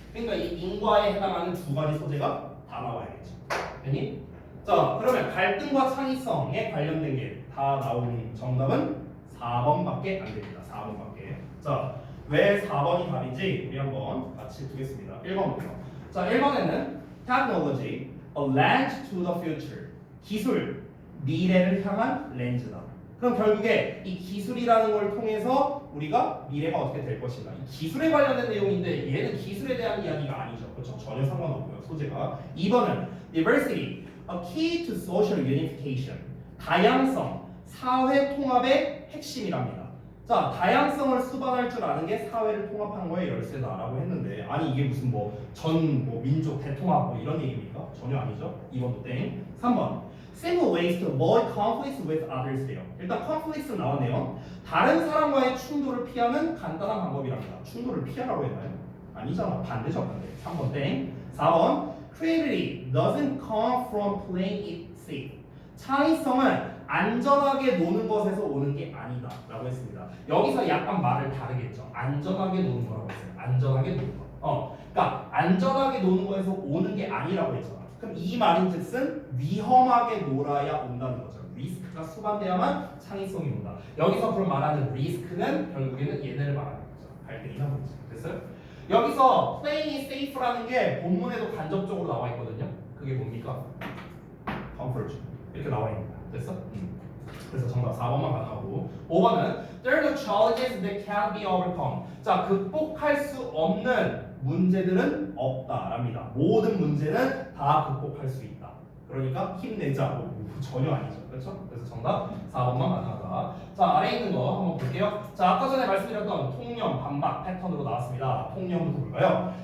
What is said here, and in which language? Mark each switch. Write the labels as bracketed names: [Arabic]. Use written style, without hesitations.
[Korean] 그러니까 이 인과에 해당하는 두 가지 소재가 다 나와야겠죠. 됐니? 자, 그러면 갈등과 창의성에 관련된 게 다 나온 정답은 4번밖에 안 됩니다. 4번밖에. 자, 왜 4번이 답인지 우리 한번 같이 보겠습니다. 1번부터. 자, 1번에는 [English] technology, a lens to the future. [Korean] 기술, 미래를 향한 렌즈다. 그럼 결국에 이 기술이라는 걸 통해서 우리가 미래가 어떻게 될 것인가. 이 기술에 관련된 내용인데 얘는 기술에 대한 이야기가 아니죠. 그렇죠? 전혀 상관없고요. 소재가. 2번은 [English] diversity, a key to social unification. [Korean] 다양성, 사회 통합의 핵심이랍니다. 자, 다양성을 수반할 줄 아는 게 사회를 통합하는 거에 열쇠다라고 했는데 아니 이게 무슨 민족 대통합 이런 얘기입니까? 전혀 아니죠. 2번도 땡. 3번 [English] simple ways to avoid conflicts with others래요. [Korean] 일단 conflicts 나왔네요. 다른 사람과의 충돌을 피하는 간단한 방법이랍니다. 충돌을 피하라고 했나요? 아니잖아. 반대죠, 반대. 3번 땡. 4번 [English] creativity doesn't come from playing it safe. [Korean] 창의성은 안전하게 노는 것에서 오는 게 아니다 라고 했습니다. 여기서 약간 말을 다르게 했죠. 안전하게 노는 거라고 했어요. 안전하게 노는 거. 그러니까 안전하게 노는 거에서 오는 게 아니라고 했잖아. 그럼 이 말인즉슨 위험하게 놀아야 온다는 거죠. 리스크가 수반돼야만 창의성이 온다. 여기서 그럼 말하는 리스크는 결국에는 얘네를 말하는 거죠. 갈등이나 문제. 됐어요? 여기서 [English] playing it safe라는 [Korean] 게 본문에도 간접적으로 나와 있거든요. 그게 뭡니까? comfort. 이렇게 나와 있습니다. 됐어? 그래서 정답 4번만 가능하고 5번은 [English] There are no challenges that can't be overcome. [Korean] 자, 극복할 수 없는 문제들은 없다랍니다. 모든 문제는 다 극복할 수 있다. 그러니까 힘내자. 전혀 아니죠. 그렇죠? 그래서 정답 4번만 가능하다. 자, 아래에 있는 거 한번 볼게요. 자, 아까 전에 말씀드렸던 통념, 반박 패턴으로 나왔습니다. 통념부터 볼까요?